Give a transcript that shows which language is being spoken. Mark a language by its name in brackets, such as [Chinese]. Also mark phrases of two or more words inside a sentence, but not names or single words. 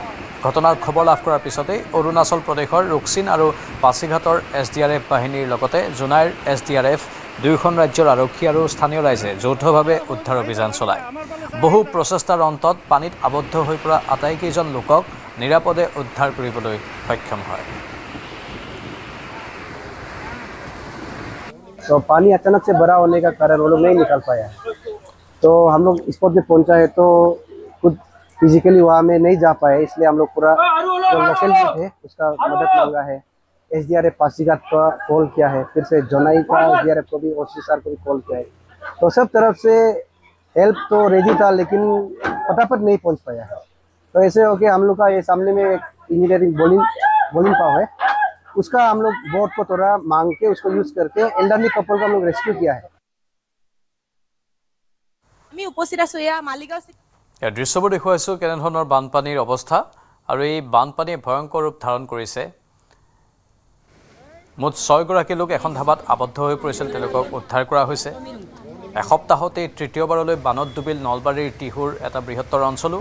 [Assamese] ঘটনাৰ খবৰ লাভ কৰাৰ পিছতেই অৰুণাচল প্ৰদেশৰ ৰুকছিন আৰু পাছিঘাটৰ SDRF বাহিনীৰ লগতে জোনাইৰ SDRF, দুয়োখন ৰাজ্যৰ আৰক্ষী আৰু স্থানীয় ৰাইজে যৌথভাৱে উদ্ধাৰ অভিযান চলায়। বহু প্ৰচেষ্টাৰ অন্তত পানীত আবদ্ধ হৈ পৰা আটাইকেইজন লোকক নিৰাপদে উদ্ধাৰ কৰিবলৈ সক্ষম হয়। [Hindi] तो पानी अचानक से भरा होने का कारण वो लोग नहीं निकाल पाया। तो हम लोग स्पॉट पे पहुंचा है तो खुद फिजिकली वहाँ में नहीं जा पाए, इसलिए हम लोग पूरा जो लोकल भी थे उसका मदद मांगा है। SDRF पासीघाट का कॉल किया है, फिर से जोनाई का SDRF को भी OCSR को भी कॉल किया है। तो सब तरफ से हेल्प तो रेडी था लेकिन फटाफट नहीं पहुंच पाया है। तो ऐसे हो कि हम लोग का ये सामने में एक इंजीनियरिंग बोलिंग पाव है, उसका हम लोग बोट को थोड़ा मांग के उसको यूज करके [English] elderly couple [Hindi] को हम लोग रेस्क्यू किया है। [Assamese] আমি উপস্থিত আছো এয়া মালিগাঁও। এই দৃশ্যবোৰ দেখুৱাইছোঁ কেনেধৰণৰ বানপানীৰ অৱস্থা, আৰু এই বানপানীয়ে ভয়ংকৰ ৰূপ ধাৰণ কৰিছে। মুঠ 6 গৰাকী লোক এখন ধাবাত আবদ্ধ হৈ পৰিছিল, তেওঁলোকক উদ্ধাৰ কৰা হৈছে। এসপ্তাহতে তৃতীয়বাৰলৈ বানত ডুবিল নলবাৰীৰ টিহুৰ এটা বৃহত্তৰ অঞ্চলো।